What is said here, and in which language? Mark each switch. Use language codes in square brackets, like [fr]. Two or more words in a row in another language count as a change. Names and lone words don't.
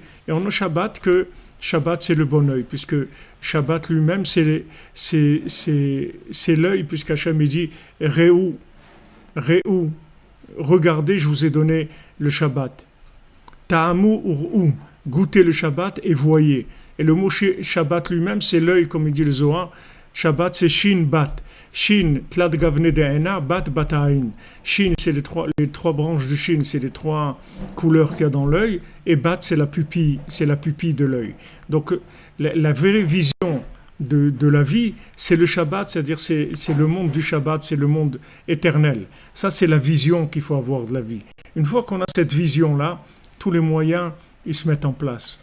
[fr] Et on a Shabbat c'est le bon œil, puisque Shabbat lui-même c'est l'œil, puisqu'Hachem dit Réou, regardez, je vous ai donné le Shabbat. [he] טעמו וראו, [fr] goûtez le Shabbat et voyez. Et le mot Shabbat lui-même c'est l'œil, comme il dit le Zohar. Shabbat c'est Shin Bat. [arc] שין, תלת גווני דעינא, בת בתאין. [fr] Shin, c'est les trois branches du Shin, c'est les 3 couleurs qu'il y a dans l'œil, et Bat, c'est la pupille de l'œil. Donc, la vraie vision de la vie, c'est le Shabbat, c'est-à-dire c'est le monde du Shabbat, c'est le monde éternel. Ça, c'est la vision qu'il faut avoir de la vie. Une fois qu'on a cette vision-là, tous les moyens, ils se mettent en place.